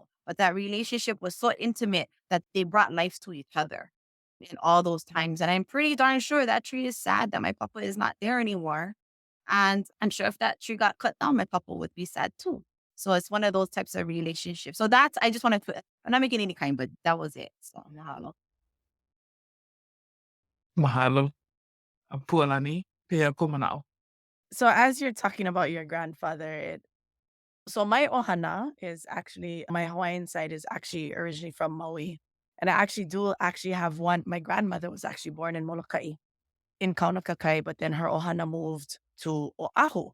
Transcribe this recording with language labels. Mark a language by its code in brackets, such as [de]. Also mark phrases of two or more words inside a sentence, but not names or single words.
[en] But that relationship was so intimate that they brought life to each other in all those times. And I'm pretty darn sure that tree is sad that my papa is not there anymore. And I'm sure if that tree got cut down, my papa would be sad too. So it's one of those types of relationships. So that's, I just wanted to, I'm not making any kind, but that was it. So mahalo. [haw] Mahalo. Pualani. Pia kumanao. [en] So as you're talking about your grandfather, so my ohana is actually, my Hawaiian side is actually originally from Maui. And I actually have one. My grandmother was actually born in Molokai, in Kaunakakai, but then her ohana moved to Oahu.